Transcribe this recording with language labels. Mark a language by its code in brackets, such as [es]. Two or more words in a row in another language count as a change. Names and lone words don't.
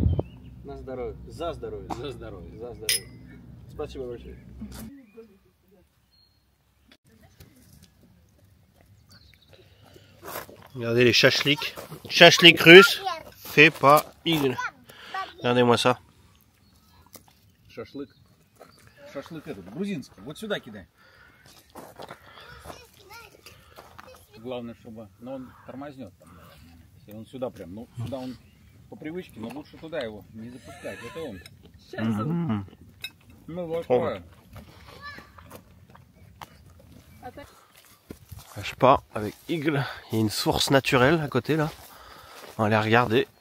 [fr] Regardez les chachliks. Chachlik russe fait par Igor. Regardez-moi ça. [ru] Шашлык. Шашлык этот, грузинский. Вот сюда кидай. Главное, чтобы... Но он тормознет там. Если он сюда прям, ну сюда он по привычке, но лучше туда его не запускать. Это он. Сейчас он. Ну вот такое. [fr] Je sais pas, avec Igle, il y a une source naturelle à côté là. On va aller regarder.